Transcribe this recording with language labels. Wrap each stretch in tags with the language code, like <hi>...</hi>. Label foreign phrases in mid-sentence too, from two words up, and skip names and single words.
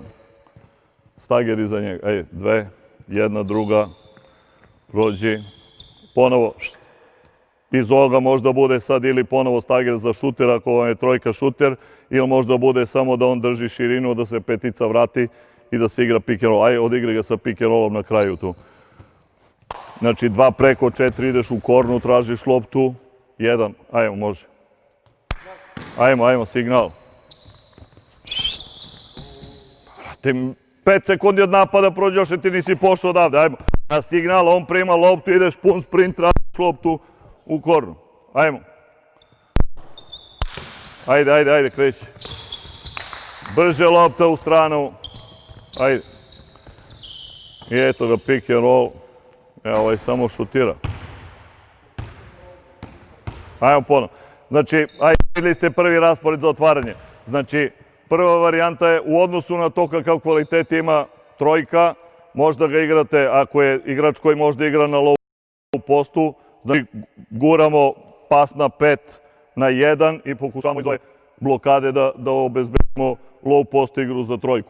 <sr>Ajde, 2, 1, druga. Prođi. Ponovo. Iz ovoga možda bude sad ili ponovo stager za šuter, ako vam je trojka šuter, ili možda bude samo da on drži širinu, da se petica vrati i da se igra</sr> <en>pick and roll.</en> <sr>Ajde, odigri ga sa</sr> <en>pick and rollom</en> <sr>na kraju tu. Znači, 2 preko 4, ideš u kornu, tražiš loptu. 1, ajmo, može. Ajmo, signal. Vrate, 5 sekundi od napada prođe, još ti nisi pošao odavde. Ajmo, na signal, on prima loptu, ideš pun sprint, tražiš loptu u kornu. Ajmo. Ajde, kreći. Brže lopta u stranu. Ajde. I eto ga,</sr> <en>pick and roll.</en> <sr>Evo, ovaj samo šutira. Ajmo ponovno. Znači, vidjeli ste prvi raspored za otvaranje. Znači, prva varijanta je u odnosu na to kakav kvalitet ima trojka, možda ga igrate, ako je igrač koji možda igra na</sr> <en>low postu,</en> <sr>znači guramo pas na 5 na 1 i pokušamo iz ove blokade da obezbedimo</sr> <en>low post</en> <sr>igru za trojku.</sr>